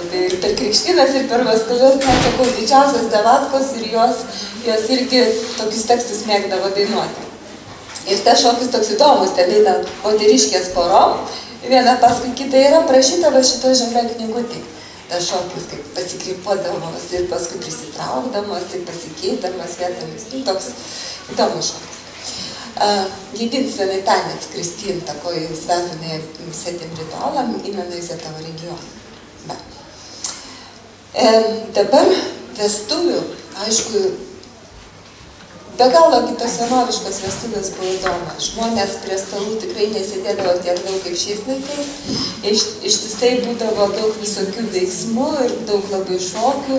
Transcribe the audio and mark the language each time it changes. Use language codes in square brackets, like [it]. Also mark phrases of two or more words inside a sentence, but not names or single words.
[lt] Tai ir per krikštynas, ir per vestuves, sakau, didžiausios davatkos ir jos irgi tokius tekstus mėgdavo dainuoti. Ir tas šokis toks įdomus, ten eina moteriškės porom, viena paskui kitą yra prašyta va šito žalioj knygutėj. Tas šokis kaip pasikrypuodamos ir paskui prisitraukdamos ir pasikeisdamas vietomis. Toks įdomus šokis. [ru] Единственный танец крестин, такой связанный с этим ритуалом, именно из этого региона. Да. [lt] Dabar vestuvių, aišku, be galo kitos senoviškos vestuvės buvo įdomios. Žmonės prie stalų tikrai nesėdėdavo tiek daug kaip šiais laikais. Ištisai būdavo daug visokių veiksmų ir daug labai šokių.